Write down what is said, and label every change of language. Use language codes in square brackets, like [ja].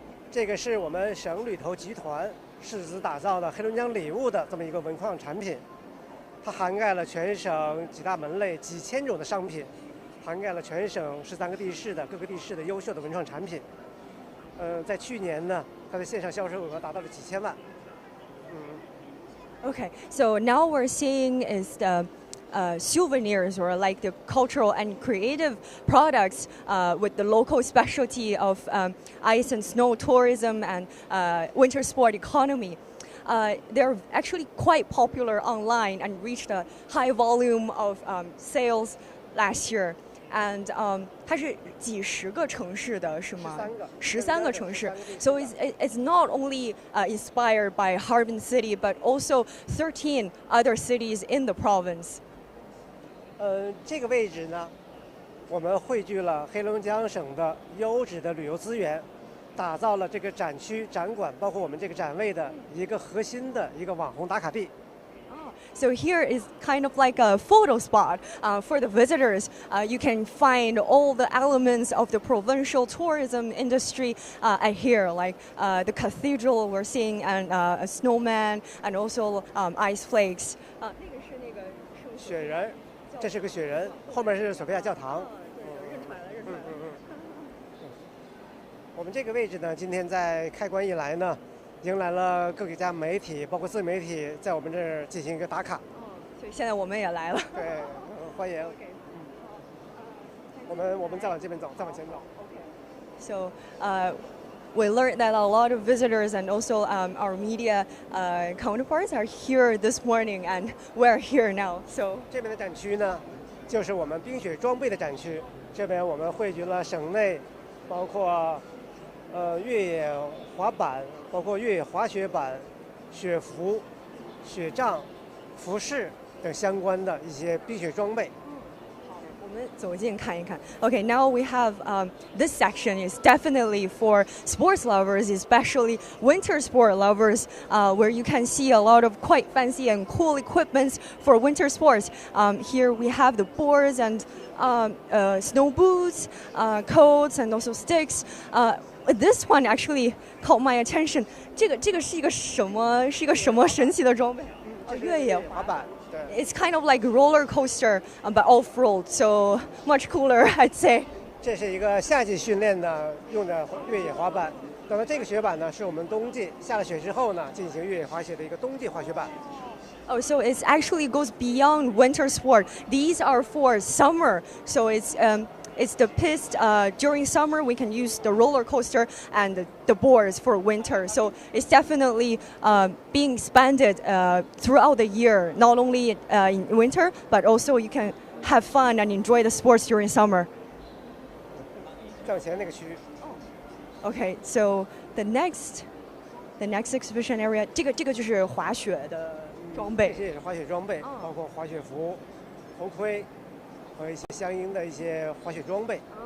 [zh] 这个是我们省旅游集团斥资打造的黑龙江礼物的这么一个文创产品，它涵盖了全省几大门类、几千种的商品，涵盖了全省13个地市的各个地市的优秀的文创产品。在去年呢，它的线上销售额达到了几千万。 [en] Okay, so now we're seeing is the souvenirs or like the cultural and creative products with the local specialty of ice and snow tourism and winter sport economy. They're actually quite popular online and reached a high volume of sales last year. [zh] And 它是几十个城市的是吗？13个城市。 [en] So it's not only inspired by Harbin City, but also 13 other cities in the province. [zh] 这个位置呢，我们汇聚了黑龙江省的优质的旅游资源，打造了这个展区、展馆，包括我们这个展位的一个核心的一个网红打卡地。 [en] So here is kind of like a photo spot for the visitors. You can find all the elements of the provincial tourism industry at here, like the cathedral we're seeing, and a snowman, and also ice flakes. [zh] 那个是那个雪人，这是个雪人，后面是索菲亚教堂。认出来了。我们这个位置呢，今天在开馆以来呢，迎来了各家媒体，包括自媒体，在我们这儿进行一个打卡。所以现在我们也来了。对，欢迎。我们再往这边走，再往前走。 [en] So, we learned that a lot of visitors and also our media counterparts are here this morning, and we're here now. So [zh] 这边的展区呢，就是我们冰雪装备的展区。这边我们汇聚了省内，包括越野滑板，包括越野滑雪板、雪服、雪杖、服饰等相关的一些冰雪装备。我们走近看一看。 [en] Okay, now we have this section is definitely for sports lovers, especially winter sport lovers, where you can see a lot of quite fancy and cool equipments for winter sports. Here we have the boards and snow boots, coats, and also sticks. This one actually caught my attention. [zh] 这个是一个什么神奇的装备？越野滑板。 [en] It's kind of like roller coaster, but off-road, so much cooler, I'd say. [zh] 这是一个夏季训练的用的越野滑板。那么这个雪板呢，是我们冬季下了雪之后呢，进行越野滑雪的一个冬季滑雪板。 [en] Oh, so it actually goes beyond winter sport. These are for summer, so it's the piste. During summer, we can use the roller coaster and the boards for winter. So it's definitely being expanded throughout the year, not only in winter, but also you can have fun and enjoy the sports during summer. [zh] 向前那个区域。 [en] Okay, so the next exhibition area, [zh] 这个就是滑雪的装备。这些也是滑雪装备，包括滑雪服、头盔和一些相应的一些滑雪装备。